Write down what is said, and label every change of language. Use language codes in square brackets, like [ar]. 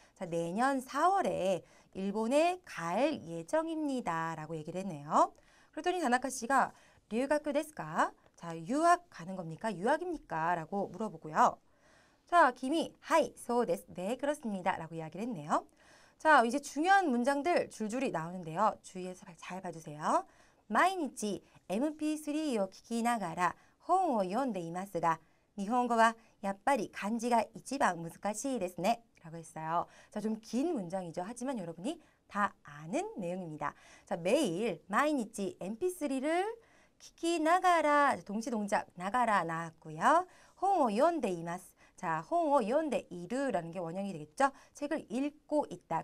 [ko] 자, 내년 4월에 일본에 갈 예정입니다. 라고 얘기를 했네요. 그랬더니 다나카 씨가 류가쿠 데스까? 자, 유학 가는 겁니까? 유학입니까? 라고 물어보고요. 자, 김이 하이, 소 데스. 네, 그렇습니다. 라고 이야기를 했네요. 자, 이제 중요한 문장들 줄줄이 나오는데요. 주의해서 잘 봐주세요. [ja] 毎日 MP3 を聞きながら本を読んでいますが日本語はやっぱり漢字が一番難しいですね. [ko] 라고 했어요. 자, 좀 긴 문장이죠. 하지만 여러분이 다 아는 내용입니다. 자, 매일 [ja] 毎日 [ko] MP3를 [ja] 聞きながら [ko] 동시 동작 나가라 나왔고요. [ja] 本を読んでいます. [ko] 자, [ja] 本を読んでいる [ko] 라는 게 원형이 되겠죠. 책을 읽고 있다.